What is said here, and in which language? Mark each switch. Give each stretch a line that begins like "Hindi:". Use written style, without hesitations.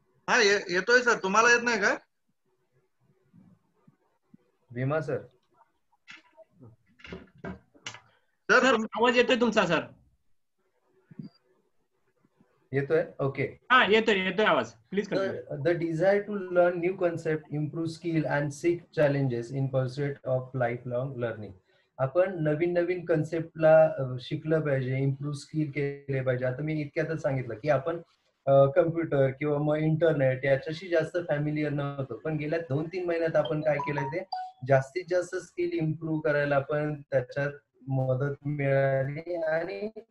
Marathi: हा येतोय सर, तुम्हाला येत नाही का? भीमा सर. सर आवाज येतोय तुमचा सर. येतोय, ओके. हा येतोय आवाज,
English: Please continue. The desire to learn new concept, improve skill and seek challenges in pursuit of lifelong learning.
Marathi: आपण नवीन नवीन कन्सेप्टला शिकलं पाहिजे, इम्प्रूव्ह स्किल केले पाहिजे. आता मी इतक्यातच सांगितलं की आपण कम्प्युटर किंवा मग इंटरनेट याच्याशी जास्त फॅमिलियर नव्हतो, पण गेल्या 2-3 महिन्यात आपण काय केलंय, ते जास्तीत जास्त स्किल इम्प्रूव्ह करायला आपण त्याच्यात मदत मिळाली आणि